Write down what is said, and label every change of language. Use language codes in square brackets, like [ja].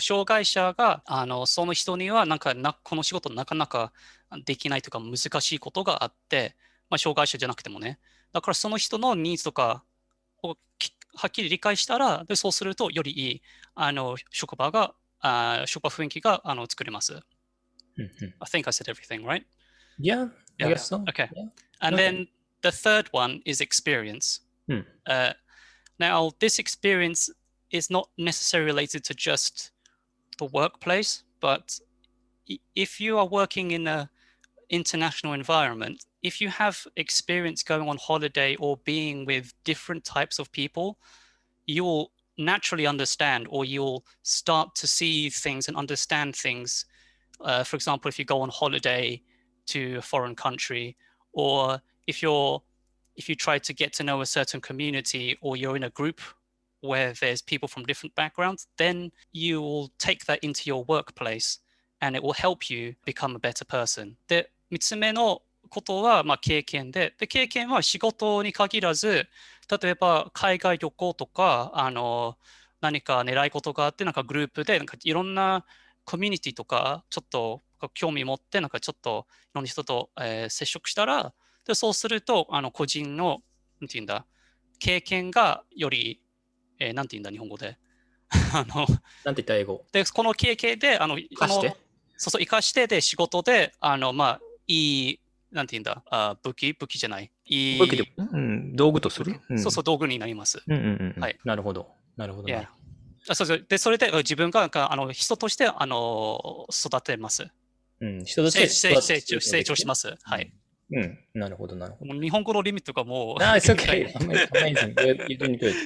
[ja] 障害者が、その人には、この仕事なかなかできないとか難しいことがあって、障害者じゃなくてもね。だからその人のニーズとかをはっきり理解したら、でそうするとよりいい職場雰囲気が作れます。 [en] I think I said everything, right? Yeah, I guess so. Okay. And then the third one is experience. うん。 Now, this experience is not necessarily related to just the workplace, but if you are working in an international environment, if you have experience going on holiday or being with different types of people, you'll naturally understand, or you'll start to see things and understand things. For example, if you go on holiday to a foreign country, or if you try to get to know a certain community, or you're in a group where there's people from different backgrounds, then you will take that into your workplace and it will help you become a better person. [ja] で、3つ目のことは、経験で、経験は仕事に限らず、例えば海外旅行とか、何か狙い事があって、なんかグループで、なんかいろんなコミュニティとか、ちょっと興味持って、なんかちょっといろんな人と、接触したら、でそうすると、個人の、なんていうんだ、経験がより、なんていうんだ、日本語で。なんて言った英語？で、この経験で、そう、生かしてで、仕事で、いい、なんていうんだ、武器じゃない。武器で、道具とする？そうそう、道具になります。はい。なるほど。なるほど。そうそう。で、それで自分が人として育てます。人として成長します。はい。なるほど、なるほど。日本語のリミットがもう。 [en] It's okay. Amazing. You're doing good.